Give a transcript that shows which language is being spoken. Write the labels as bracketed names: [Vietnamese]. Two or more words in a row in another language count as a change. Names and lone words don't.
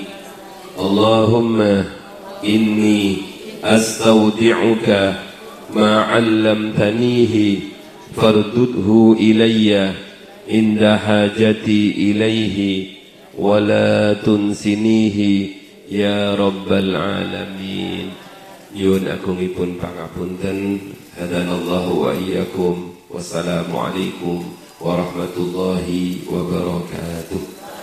[Arabic] اللهم إني أستودعك ما علمتنيه فاردده إلي عند حاجتي إليه ولا تنسنيه يا رب العالمين. [Javanese] Nyuwun agungipun pangapunten. [Arabic] هدانا الله وإياكم والسلام عليكم ورحمة الله وبركاته.